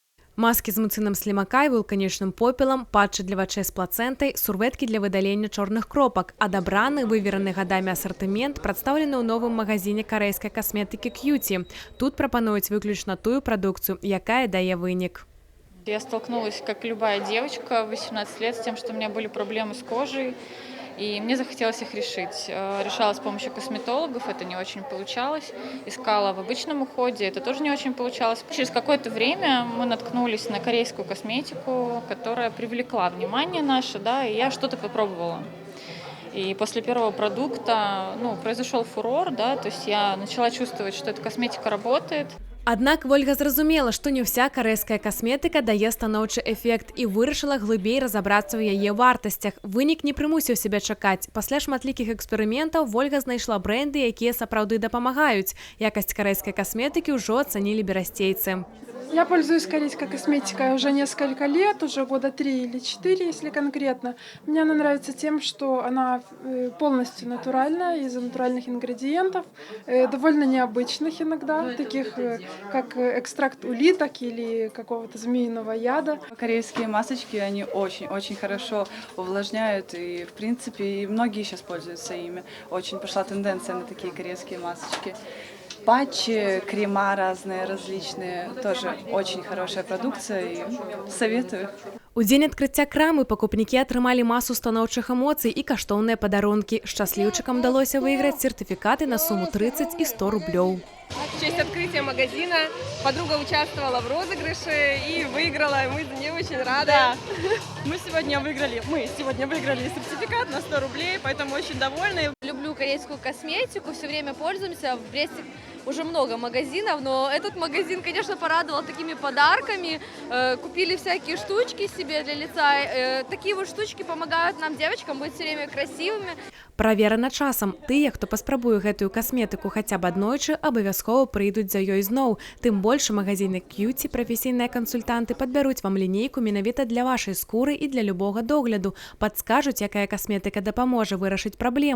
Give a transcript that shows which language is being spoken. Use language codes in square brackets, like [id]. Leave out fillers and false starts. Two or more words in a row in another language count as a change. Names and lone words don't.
[be] Маски з муцынам слімака і вулканічным попелам, патчы для вачэй з плацэнтай, сурвэткі для выдалення чорных кропак. Адабраны, вывераны гадамі асартымент прадстаўлены ў новым магазине карэйскай касметыкі Кьюти. Тут прапануюць выключна тую прадукцыю, якая дае вынік. [ru] Я столкнулась, как любая девочка в 18 лет, с тем, что у меня были проблемы с кожей, и мне захотелось их решить. Решала с помощью косметологов, это не очень получалось. Искала в обычном уходе, это тоже не очень получалось. Через какое-то время мы наткнулись на корейскую косметику, которая привлекла внимание наше, да, и я что-то попробовала. И после первого продукта, произошел фурор, да, то есть я начала чувствовать, что эта косметика работает. [be] Аднак Вольга зразумела, што не ўся карэйская касметыка дае станоўчы эфект і вырашыла глыбей разабрацца ў яе вартасцях. Вынік не прымусіў сябе чакаць. Пасля шматлікіх эксперыментаў Вольга знайшла брэнды, якія сапраўды дапамагаюць. Якасць карэйскай касметыкі ўжо ацанілі берасцейцы. [ru] Я пользуюсь корейской косметикой уже несколько лет, уже года 3 или 4, если конкретно. Мне она нравится тем, что она полностью натуральная, из натуральных ингредиентов, довольно необычных иногда, таких как экстракт улиток или какого-то змеиного яда. Корейские масочки, они очень-очень хорошо увлажняют, и в принципе и многие сейчас пользуются ими. Очень пошла тенденция на такие корейские масочки. Патчи, крема разные, различные, тоже очень хорошая продукция и советую. [be] У дзень адкрыцця крамы пакупнікі атрымалі масу станоўчых эмоцый і каштоўныя падарункі. Шчасліўчыкам удалося выйграць сертыфікаты на сумму 30 и 100 рублёў. [ru] В честь открытия магазина подруга участвовала в розыгрыше и выиграла. Мы за нее очень рады. Да. Мы сегодня выиграли сертификат на 100 рублей, поэтому очень довольны. Люблю корейскую косметику, все время пользуемся. В Бресте уже много магазинов, но этот магазин, конечно, порадовал такими подарками. Купили всякие штучки себе для лица. Такие вот штучки помогают нам, девочкам, быть все время красивыми. [be] Праверана часам. Тыя, хто паспрабуе гэтую касметыку хаця б аднойчы, абавязкова прыйдуць за ёй зноў. Тым больш у магазіне Кьюти прафесійныя кансультанты падбяруць вам лінейку менавіта для вашай скуры і для любога догляду. Падскажуць, якая касметыка дапаможа вырашыць праблему.